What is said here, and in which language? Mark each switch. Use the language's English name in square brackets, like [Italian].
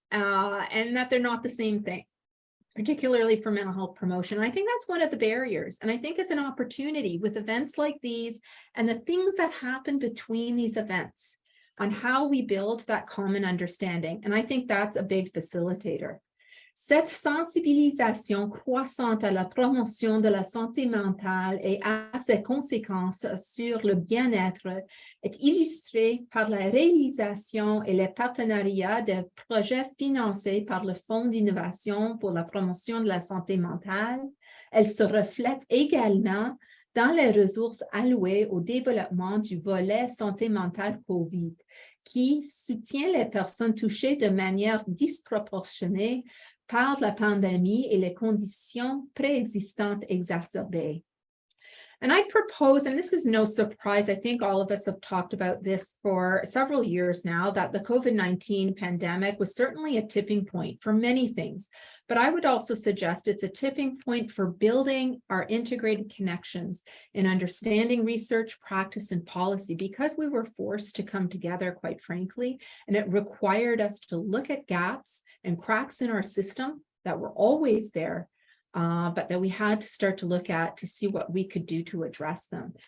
[English] And that they're not the same thing, particularly for mental health promotion. I think that's one of the barriers. And I think it's an opportunity with events like these and the things that happen between these events on how we build that common understanding. And I think that's a big facilitator. [French] Cette sensibilisation croissante à la promotion de la santé mentale et à ses conséquences sur le bien-être est illustrée par la réalisation et le partenariat de projets financés par le Fonds d'innovation pour la promotion de la santé mentale. Elle se reflète également dans les ressources allouées au développement du volet santé mentale COVID, qui soutient les personnes touchées de manière disproportionnée par la pandémie et les conditions préexistantes exacerbées. [English] And I propose, and this is no surprise, I think all of us have talked about this for several years now, that the COVID-19 pandemic was certainly a tipping point for many things. But I would also suggest it's a tipping point for building our integrated connections in understanding research, practice, and policy, because we were forced to come together, quite frankly, and it required us to look at gaps and cracks in our system that were always there, but that we had to start to look at to see what we could do to address them.